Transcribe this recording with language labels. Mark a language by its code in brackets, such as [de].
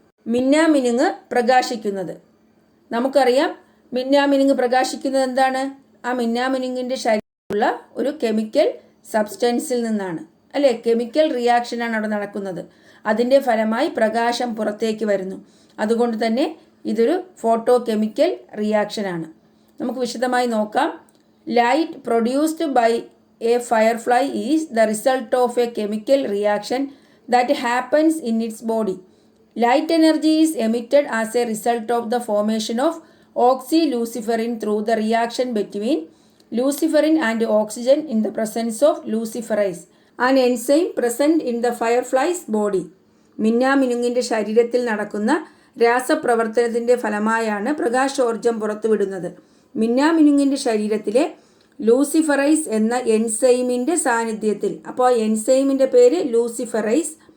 [ml] മിന്നാമിനുങ്ങ് പ്രകാശിക്കുന്നത്. നമുക്കറിയാം മിന്നാമിനുങ്ങ് പ്രകാശിക്കുന്നത് എന്താണ്? ആ മിന്നാമിനുങ്ങിൻ്റെ ശരീരത്തിലുള്ള ഒരു കെമിക്കൽ സബ്സ്റ്റൻസിൽ നിന്നാണ് അല്ലേ. കെമിക്കൽ റിയാക്ഷനാണ് അവിടെ നടക്കുന്നത്. അതിൻ്റെ ഫലമായി പ്രകാശം പുറത്തേക്ക് വരുന്നു. അതുകൊണ്ട് തന്നെ ഇതൊരു ഫോട്ടോ കെമിക്കൽ റിയാക്ഷനാണ്. നമുക്ക് വിശദമായി നോക്കാം. [en] Light produced by a firefly is the result of a chemical reaction that happens in its body. Light energy is emitted as a result of the formation of oxyluciferin through the reaction between luciferin and oxygen in the presence of luciferase, an enzyme present in the firefly's body. [ml] മിന്നാമിനുങ്ങിൻ്റെ ശരീരത്തിൽ നടക്കുന്ന രാസപ്രവർത്തനത്തിൻ്റെ ഫലമായാണ് പ്രകാശോർജം പുറത്തുവിടുന്നത്. മിന്നാമിനുങ്ങിൻ്റെ ശരീരത്തിലെ luciferase എന്ന എൻസൈമിൻ്റെ സാന്നിധ്യത്തിൽ, അപ്പോൾ ആ എൻസൈമിൻ്റെ പേര് luciferase.